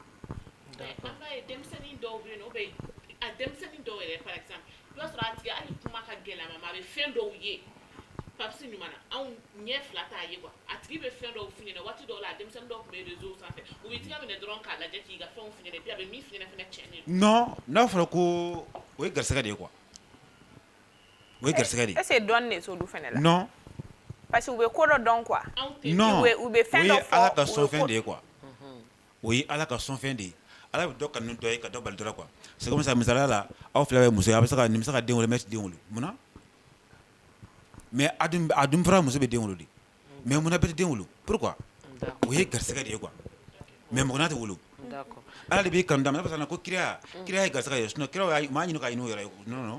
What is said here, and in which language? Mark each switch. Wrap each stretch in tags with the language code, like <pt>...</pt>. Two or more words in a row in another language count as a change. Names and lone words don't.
<bm>an b'a ye denmisɛnnin dɔw bɛ yen nɔ a denmisɛnnin dɔw yɛrɛ</bm> <fr>par exemple</fr> <bm>i b'a sɔrɔ a tigi hali kuma ka gɛlɛn a ma a bɛ fɛn dɔw ye papisi ɲuman na anw ɲɛ fila t'a ye quoi a tigi bɛ fɛn dɔw f'i ɲɛna waati dɔw la a denmisɛnnin dɔw tun bɛ réseau sanfɛ u bɛ tigɛ minɛ dɔrɔn k'a lajɛ k'i ka fɛnw f'i ɲɛna puis a bɛ min f'i ɲɛna fana tiɲɛnen don. non n'a fɔra ko o ye garisɛgɛ de ye quoi o ye garisɛgɛ de ye.</bm> <fr>est-ce que</fr> <bm>dɔnni de t'olu fana la. non</bm> <fr>parce que</fr> <bm>u bɛ ko dɔ dɔn quoi. non u bɛ fɛn dɔ fɔ o ye ala ka sɔnfɛn de ye quoi o ye ala ka sɔnfɛn de ye ala bɛ dɔ kanu dɔ ye ka dɔ bali dɔ la quoi</bm> <fr>c'est comme ça</fr> <bm>misaliya la aw fila bɛ muso ye a bɛ se ka nin bɛ se ka den wolo mais den wolo munna mais a dun fɔra muso bɛ den wolo de mais munna bɛɛ tɛ den wolo pourquoi o ye garisɛgɛ de ye quoi mais mɔgɔ n'a tɛ wolo ala de b'i kanu da ma ne b'a ko kiriya ye garisɛgɛ ye sinon kiriya maa ɲini ka ɲini o yɛrɛ ye</bm> <fr>non non.</fr>